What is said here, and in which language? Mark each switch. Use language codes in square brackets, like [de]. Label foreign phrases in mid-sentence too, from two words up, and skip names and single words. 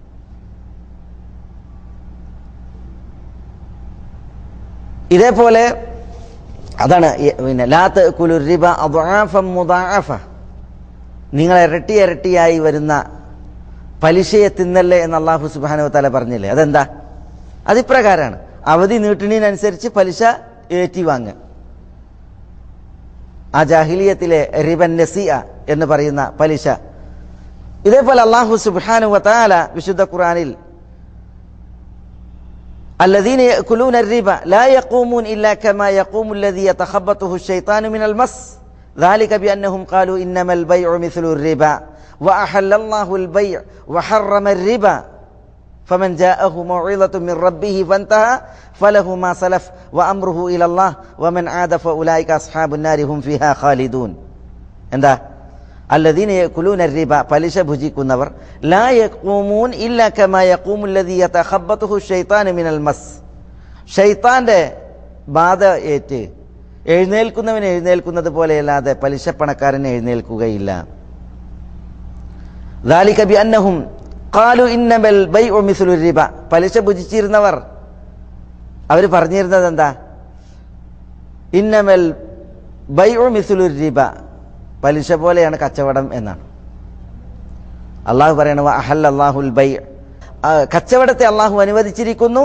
[ml] ഇതേപോലെ അതാണ് പിന്നെ [ar] لا تأكلوا الربا أضعافا مضاعفة, [ml] നിങ്ങൾ ഇരട്ടി ഇരട്ടിയായി വരുന്ന പലിശയെ തിന്നല്ലേ എന്ന് [ar] الله سبحانه وتعالى [ml] പറഞ്ഞില്ലേ? അതെന്താ? അതിപ്രകാരമാണ്, അവധി നീട്ടുന്നതിനനുസരിച്ച് പലിശ ഏറ്റിവാങ്ങുക. ആ ജാഹിലിയത്തിലെ [ar] ربا النسيئة [ml] എന്ന് പറയുന്ന പലിശ. [ar] ഇതേപോലെ الله سبحانه وتعالى [ml] വിശുദ്ധ ഖുർആനിൽ [ar] الذين يأكلون الربا لا يقومون إلا كما يقوم الذي يتخبطه الشيطان من المس ذلك بأنهم قالوا إنما البيع مثل الربا وأحل الله البيع وحرم الربا فمن جاءه موعظة من ربه فانتهى فله ما سلف وأمره إلى الله ومن عاد فأولئك أصحاب النار هم فيها خالدون. എന്താ? الذين يأكلون الربا, [ml] പലിശ ഭുജിക്കുന്നവർ, [ar] لا يقومون إلا كما يقوم الذي يتخبطه الشيطان من المس, [ml] ഷൈത്താന്റെ ബാധ ഏറ്റ് എഴുന്നേൽക്കുന്നവൻ എഴുന്നേൽക്കുന്നത് പോലെയല്ലാതെ പലിശപ്പണക്കാരൻ എഴുന്നേൽക്കുകയില്ല. [ar] ذلك بأنهم قالوا إنما البيع مثل الربا, [ml] പലിശ ഭുജിച്ചിരുന്നവർ അവർ പറഞ്ഞിരുന്നത് എന്താ? [ar] إنما البيع مثل الربا, [ml] പലിശ പോലെയാണ് കച്ചവടം എന്നാണ്. അള്ളാഹു പറയണ [ar] أحل الله البيع, [ml] കച്ചവടത്തെ അള്ളാഹു അനുവദിച്ചിരിക്കുന്നു.